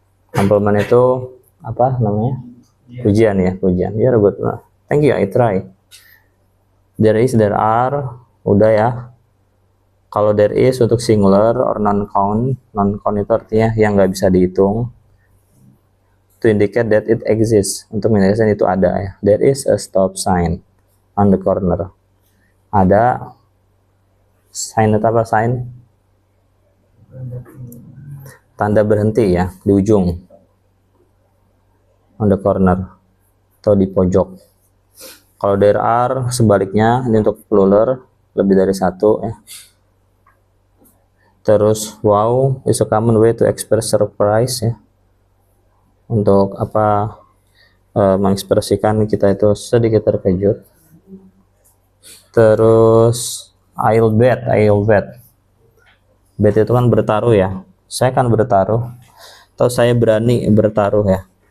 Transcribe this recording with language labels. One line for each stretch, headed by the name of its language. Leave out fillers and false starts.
Indonesian: Compliment itu apa namanya? Pujian ya, pujian.
English: You're good. Thank you. I try.
Indonesian: There is, there are, udah ya. Kalau there is untuk singular or non-count itu artinya yang nggak bisa dihitung.
English: To indicate that it exists,
Indonesian: untuk menunjukkan itu ada ya.
English: There is a stop sign on the corner.
Indonesian: Ada sign atau apa sign? Tanda berhenti ya di ujung. On the corner atau di pojok. Kalau there are sebaliknya, ini untuk plural lebih dari satu ya.
English: Terus wow is a common way to express surprise ya.
Indonesian: Untuk apa mengekspresikan kita itu sedikit terkejut. Terus I'll bet. Bet itu kan bertaruh ya. Saya kan bertaruh atau saya berani bertaruh ya.